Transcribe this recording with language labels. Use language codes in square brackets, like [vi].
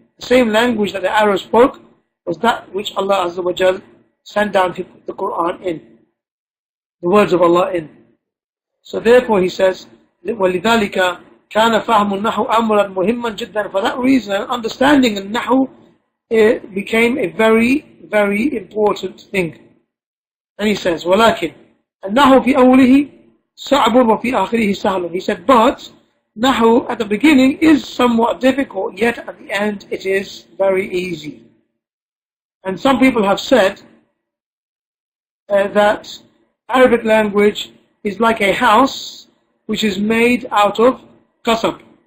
[en] The same language that the Arabs spoke was that which Allah Azza wa Jal sent down the Quran in, the words of Allah in. So therefore he says, [ar] وَلِذَلِكَ كَانَ فَهْمُ النَّحُ أَمْرًا مُهِمًّا جِدًّا. [en] For that reason, understanding An-Nahu became a very, very important thing. And he says, [ar] وَلَكِنْ النَّحُ فِي أَوْلِهِ صَعْبٌ وَفِي آخِرِهِ سَهْلٌ. [en] He said, but Nahu at the beginning is somewhat difficult, yet at the end it is very easy. And some people have said that Arabic language is like a house which is made out of qasab.